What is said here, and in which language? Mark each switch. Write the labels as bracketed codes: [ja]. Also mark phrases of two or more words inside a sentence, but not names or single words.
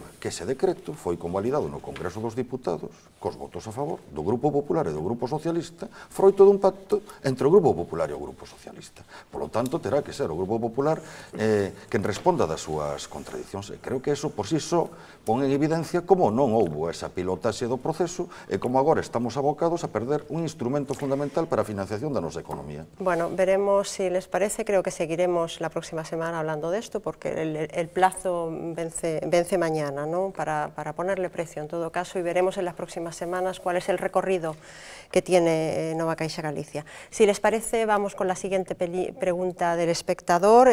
[gl] Que ese decreto foi convalidado no Congreso dos Diputados cos votos a favor do Grupo Popular e do Grupo Socialista, froito dun pacto entre o Grupo Popular e o Grupo Socialista. [es] Por lo tanto, [gl] terá que ser o Grupo Popular quen responda das súas contradicións. E creo que eso, por si só, pon en evidencia como non houbo esa pilotaxe do proceso e como agora estamos abocados a perder un instrumento fundamental para a financiación da nosa economía. [es] Bueno, veremos si les parece. Creo que seguiremos la próxima semana hablando de esto porque el plazo vence mañana, ¿no? Para ponerle precio en todo caso y veremos en las próximas semanas cuál es el recorrido que tiene Nova Caixa Galicia. Si les parece, vamos con la siguiente pregunta del espectador.